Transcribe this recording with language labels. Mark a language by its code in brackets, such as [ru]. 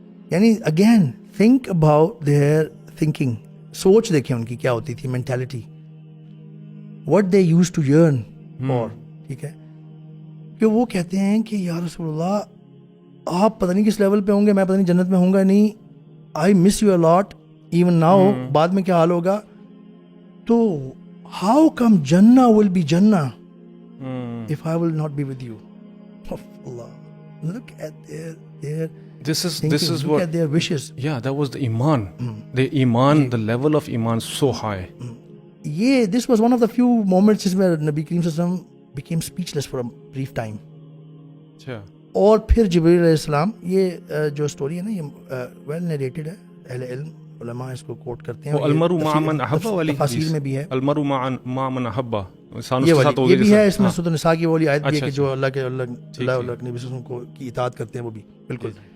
[en] یعنی again think about their thinking, [ur] سوچ دیکھیں ان کی کیا ہوتی تھی, [en] Mentality, what they used to yearn for. [ur] ٹھیک ہے, کہ وہ کہتے ہیں کہ یا رسول اللہ, آپ پتہ نہیں کس لیول پہ ہوں گے, میں پتہ نہیں جنت میں ہوں گا نہیں, [en] I miss you a lot even now. [ur] بعد میں کیا حال ہوگا, [en] تو how come Jannah will be Jannah if I will not be with you. Allah, look at their this is look what at their wishes. Yeah, that was the iman. The iman, the level of iman so high. Yeah, this was one of the few moments where Nabi Kareem Sallallahu Alaihi Wasallam became speechless for a brief time. [ur] اچھا, اور پھر جبریل علیہ السلام, یہ جو story ہے نا, یہ ویل نیریٹڈ ہے, اہل علم علماء اس کو کوٹ کرتے ہیں, وہ [ar] المرء مع من احب [ur] والی تفاسیر میں بھی ہے, [ar] المرء مع من احب, [ur] یہ بھی ہے اس میں سورۃ النساء کی والی آیت بھی ہے کہ جو اللہ کے نبی صلی اللہ علیہ وسلم کو کی اطاعت کرتے ہیں, وہ بھی بالکل.